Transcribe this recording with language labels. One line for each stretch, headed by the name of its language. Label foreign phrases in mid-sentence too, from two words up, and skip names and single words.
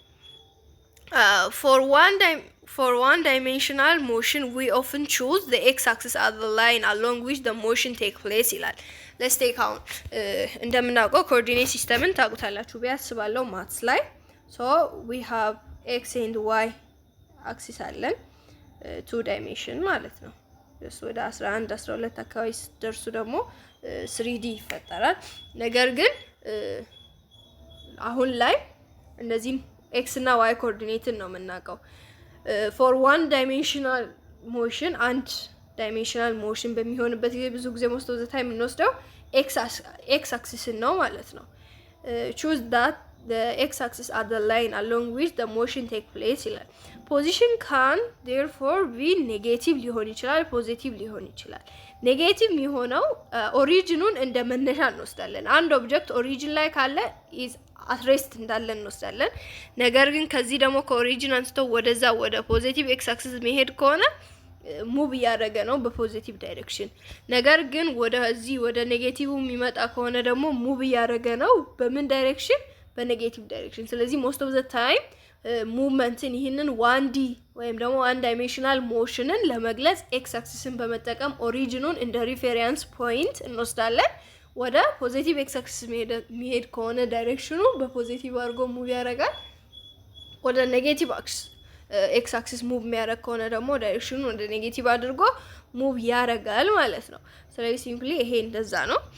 English: for one dimensional motion we often choose the x-axis as the line along which the motion take place ይላል። let's take out
Amharic: እንደምናውቀው ኮኦርዲኔት ሲስተምን ታውቁታላችሁ ቢያስባለው ማትስ ላይ
English: so we have x and y axis አለን 2 dimension
Amharic: ማለት ነው። ወደ 11 12 አካባቢ ደርሱ ደግሞ 3D ይፈጠራል። ነገር ግን አሁን ላይ እነዚህ x እና y ኮኦርዲኔትን ነው የምናውቀው።
English: for one dimensional motion and dimensional motion
Amharic: በሚሆንበት ጊዜ ብዙ ጊዜ
English: most of the time
Amharic: የምንወስደው
English: x axis
Amharic: ነው ማለት ነው።
English: choose that the x axis are the line along which the motion take place
Amharic: ይላል።
English: position can therefore be negative
Amharic: ሊሆን ይችላል ፖዚቲቭ ሊሆን ይችላል። ኔጌቲቭ የሚሆነው ኦሪጂኑን እንደ መነሻ እንወስዳለን። አንድ ኦብጀክት ኦሪጂን ላይ ካለ
English: is at rest
Amharic: እንዳለን እንወስዳለን። ነገር ግን ከዚህ ደግሞ ከኦሪጂን አንስቶ ወደዛ ወደ
English: positive x axis
Amharic: መሄድ ከሆነ ሙቭ እያደረገ ነው በፖዚቲቭ ዳይሬክሽን። ነገር ግን ወደዚህ ወደ ኔጌቲቭ የሚመጣ ከሆነ ደግሞ ሙቭ እያደረገ ነው በምን ዳይሬክሽን? በኔጌቲቭ ዳይሬክሽን። ስለዚህ
English: most of the time
Amharic: ሙቭመንትን ይህንን 1D ወይም ደግሞ
English: one dimensional
Amharic: ሞሽንን ለመግለጽ ኤክስ አክሲስን በመጠቀም ኦሪጂኑን እንደ
English: reference point
Amharic: እንወስዳለን። ወደ
English: positive x axis
Amharic: የሚሄድ ከሆነ ዳይሬክሽኑ በፖዚቲቭ አድርጎ ሙቭ ያደርጋል። ወደ
English: negative x axis
Amharic: ሙቭ የሚያደርግ ከሆነ ደግሞ ዳይሬክሽኑ ወደ ኔጌቲቭ አድርጎ ሙቭ ያደርጋል ማለት ነው። ስለዚህ ሲምፕሊ ይሄ እንደዛ ነው።